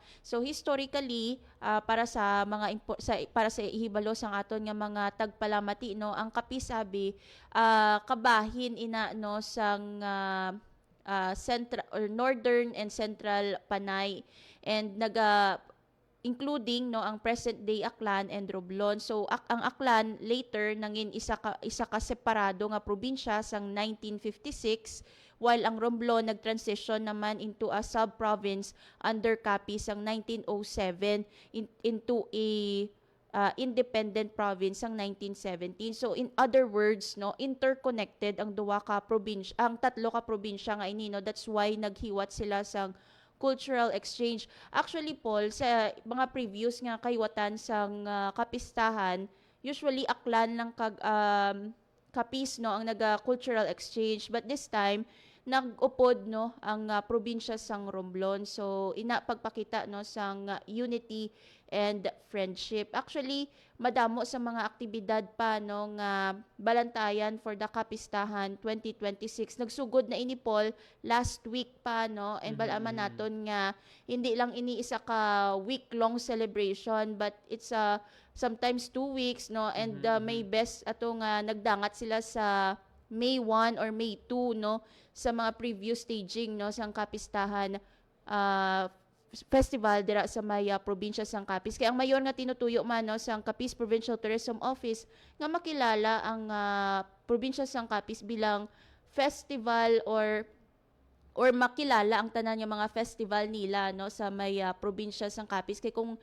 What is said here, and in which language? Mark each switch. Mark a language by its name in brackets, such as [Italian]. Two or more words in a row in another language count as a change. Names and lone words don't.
[Hiligaynon] So historically, para sa mga para sa ihibalo sang aton nga mga tagpalamati, no, ang Capiz sabi kabahin ina, no, sang [English] central or northern and central Panay, and including, [Hiligaynon] no, ang [English] present day [Hiligaynon] Aklan and Romblon. So ang Aklan later nangin isa ka separado nga probinsya sang 1956, while ang Romblon nagtransition naman [English] into a sub-province under Capiz [Hiligaynon] sang 1907 [English] into a independent province [Hiligaynon] sang 1917. [English] So in other words, [Hiligaynon] no, interconnected ang tatlo ka probinsya nga ini, no. [English] That's why [Hiligaynon] naghiwat sila sang [English] cultural exchange. [Hiligaynon] Actually, Paul, sa mga previous nga kaywatan sang Kapistahan, usually Aklan lang Capiz, no, ang [English] cultural exchange, but this time [Hiligaynon] nag-upod, no, ang probinsya sang Romblon. So pagpakita, no, sang [English] unity and friendship. Actually, [Hiligaynon] madamo sa mga aktibidad pa, no, nga balantayan [English] for the [Hiligaynon] Kapistahan 2026. Nagsugod na ini, Paul, [English] last week [Hiligaynon] pa, no, and balaman naton nga hindi lang ini isa ka [English] week-long celebration, but it's sometimes 2 weeks, [Hiligaynon] no, and may best ato nga nagdangat sila sa May 1 or May 2, no, sa mga [English] previous staging, [Hiligaynon] no, sang Kapistahan festival dira sa Maya probinsya sang Capiz. Kaya ang mayor nga tinutuyo man, no, sang Capiz Provincial Tourism Office nga makilala ang probinsya sang Capiz bilang festival or makilala ang tanan nga mga festival nila, no, sa Maya probinsya sang Capiz.